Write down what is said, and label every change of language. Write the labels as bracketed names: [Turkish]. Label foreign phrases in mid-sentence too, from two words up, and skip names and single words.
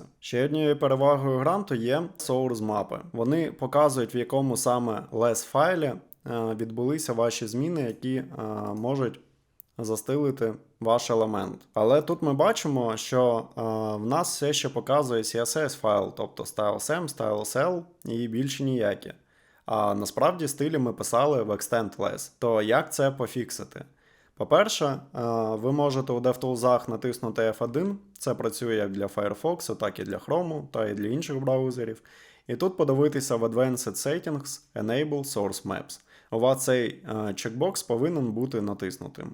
[Ukrainian] Ще однією перевагою гранту є source мапи. Вони показують, в якому саме less файлі відбулися ваші зміни, які можуть застилити ваш елемент. Але тут ми бачимо, що в нас все ще показує CSS файл, тобто stylesm, stylesl і більше ніякі. А насправді стилі ми писали в [English] extend less. [Ukrainian] То як це пофіксити? По-перше, ви можете у DevTools натиснути F1, це працює як для Firefox, так і для Chrome, та і для інших браузерів. І тут подивитися в [English] Advanced Settings Enable Source Maps. [Ukrainian] У вас цей чекбокс повинен бути натиснутим.